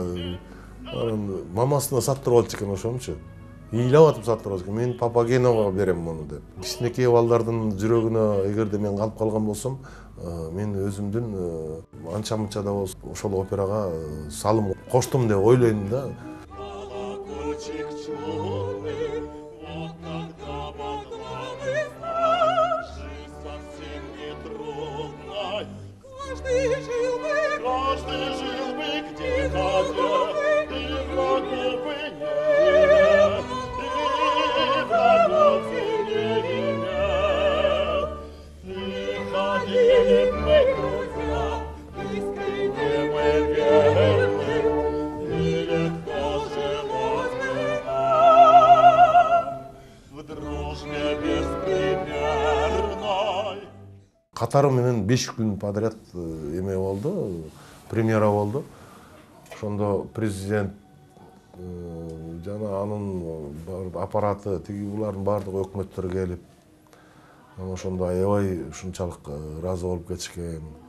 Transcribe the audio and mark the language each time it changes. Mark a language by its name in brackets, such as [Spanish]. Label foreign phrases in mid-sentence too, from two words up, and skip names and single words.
[Kyrgyz] Мамасына саттырып алчу экен ошонучу. Ыйлап атып саттырып алчу экен. Мен Папагеновго берем муну деп. Кичинекей балдардын жүрөгүнө эгерде мен калып калган болсом, мен өзүмдүн анча-мынча да болсо ошол операга салым коштум деп ойлойм да. [Russian] Каждый жил бы где хотел, и врагов бы не имел. И ходили мы, друзья, искренне мы верны, и легко жилось бы нам в дружбе беспримерной. [Kyrgyz] Катары менен 5 күн подряд эме болду, премьера болду. Ошондо президент жана анын аппараты, тиги булардын баардыгы өкмөттөр келип, ошондо аябай ушунчалык ыраазы болуп кетишкен.